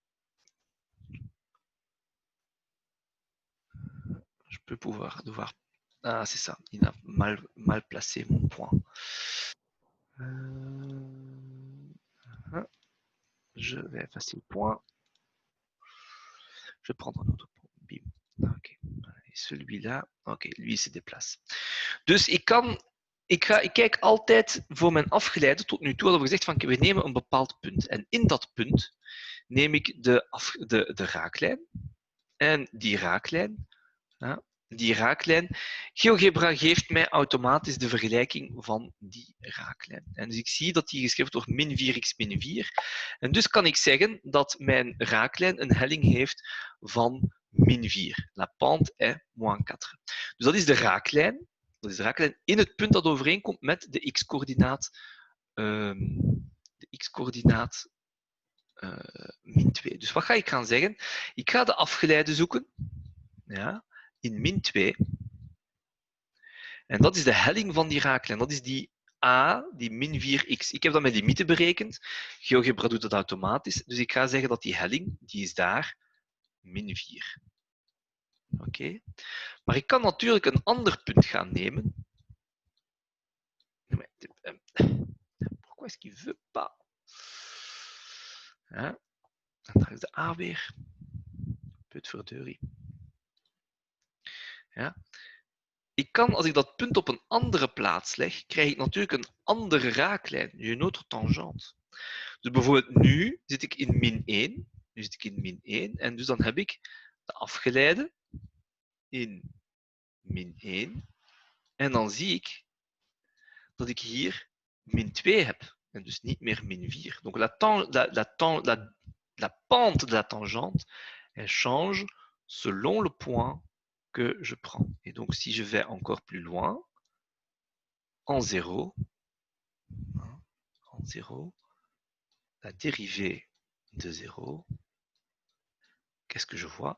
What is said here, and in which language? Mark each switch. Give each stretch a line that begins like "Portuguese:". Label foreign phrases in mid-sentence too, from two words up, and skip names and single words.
French: Je peux devoir Ah, c'est ça. Il a mal placé mon point. Je vais effacer le point. Je vais prendre un autre point. Bim. Oké. Celui-là. Oké, lui se déplace.
Dutch: Dus ik kijk altijd voor mijn afgeleide. Tot nu toe hadden we gezegd van we nemen een bepaald punt. En in dat punt neem ik de raaklijn. En die raaklijn, GeoGebra geeft mij automatisch de vergelijking van die raaklijn. En dus ik zie dat die geschreven wordt min 4x min 4. En dus kan ik zeggen dat mijn raaklijn een helling heeft van min 4.
French: La pente est moins 4.
Dutch: Dus dat is de raaklijn. Dat is de raaklijn in het punt dat overeenkomt met de x-coördinaat min 2. Dus wat ga ik gaan zeggen? Ik ga de afgeleide zoeken. Ja, in min 2. En dat is de helling van die raaklijn. Dat is die a, die min 4x. Ik heb dat met limieten berekend. GeoGebra doet dat automatisch. Dus ik ga zeggen dat die helling, die is daar, min 4. Oké. Maar ik kan natuurlijk een ander punt gaan nemen.
French: Pourquoi est-ce qu'il veut pas?
Dutch: En daar is de a weer. Putverdeurie. Ja. Ik kan, als ik dat punt op een andere plaats leg, krijg ik natuurlijk een andere raaklijn, een
French: autre tangente.
Dutch: Dus bijvoorbeeld nu zit ik in min 1, en dus dan heb ik de afgeleide in min 1, en dan zie ik dat ik hier min 2 heb, en dus niet meer min 4.
French: Donc la pente de la tangente, elle change selon le point que je prends. Et donc, si je vais encore plus loin, en 0, la dérivée de 0, qu'est-ce que je vois?